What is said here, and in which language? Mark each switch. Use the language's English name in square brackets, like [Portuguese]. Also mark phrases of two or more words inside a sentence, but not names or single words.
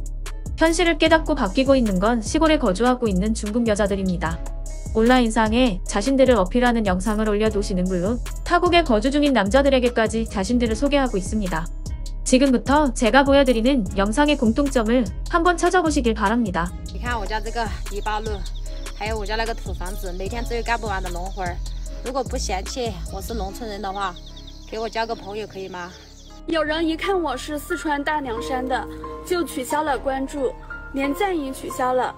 [Korean] 현실을 깨닫고 바뀌고 있는 건 시골에 거주하고 있는 중국 여자들입니다. 온라인상에 자신들을 어필하는 영상을 올려두시는 물론 타국에 거주 중인 남자들에게까지 자신들을 소개하고 있습니다. 지금부터 제가 보여드리는 영상의 공통점을 한번 찾아보시길 바랍니다. [Chinese] 你看我家这个篱笆路，还有我家那个土房子，每天都有干不完的农活儿。如果不嫌弃我是农村人的话，给我交个朋友可以吗？有人一看我是四川大凉山的，就取消了关注，连赞也取消了。